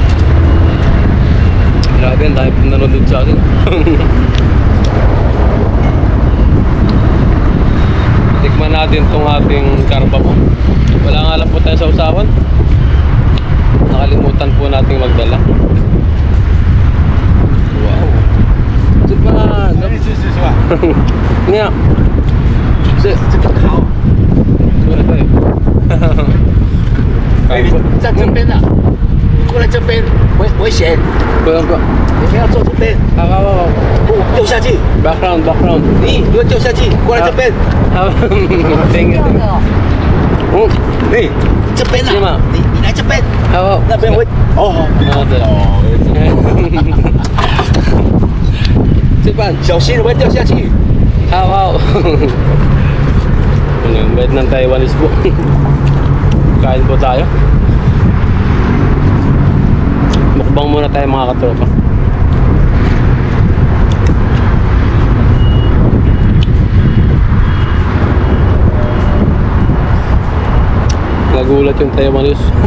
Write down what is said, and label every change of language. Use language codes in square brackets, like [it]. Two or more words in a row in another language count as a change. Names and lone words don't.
[tl] Grabe, ang dami po nanonood sa akin. Tikman natin tong ating karpa po. Wala nga lang po tayo sa usawan. Nakalimutan po nating magdala. Wow. Supan! [zh] 是吧？ Nya. 这个烤，对。哎，在这边啊，过来这边危险，不用不用。你们要坐这边，好好好。不掉下去， [en] Background. [zh] 你不要掉下去，过来这边，好。 [en] Thank you. [zh] 哎，这边是吗啊，你来这边，好。那边会哦，对。吃饭。小心会掉下去。 [en] Wow. [tl] Yung bed ng Taiwanese po. Kain po tayo. Mukbang muna tayo mga katropa. Nagulat yung Taiwanese.